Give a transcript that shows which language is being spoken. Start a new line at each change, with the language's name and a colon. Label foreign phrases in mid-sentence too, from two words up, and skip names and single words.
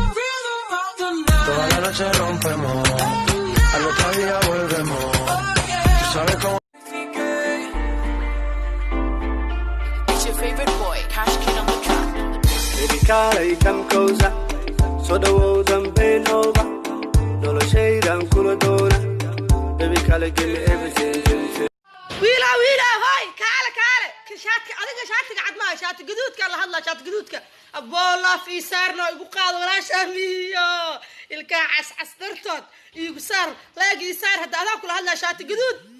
Spanish: Toda la noche rompemos, al otro día volvemos. Tú sabes cómo
English: It's your favorite boy, Cash Kid on the track. Baby,
Somali: kaalay kan kowsa, soo dhawow dambe nooga, noloshaydan kula doona.
English: Baby, kaalay give me everything, everything.
Somali: Wiila, wiila, hoy, kaale, kaale. Ka shaati, adiga shaatiga cad maaha, shaati gaduudka la hadlaa, shaati gaduudka. Aboo, laaf ii saarno, igu qaado, walaasha miyo. Ilkaha cas, cas dartood, iigu saar, leeg ii saar, hadda adaan kula hadlaa, shaati gaduud.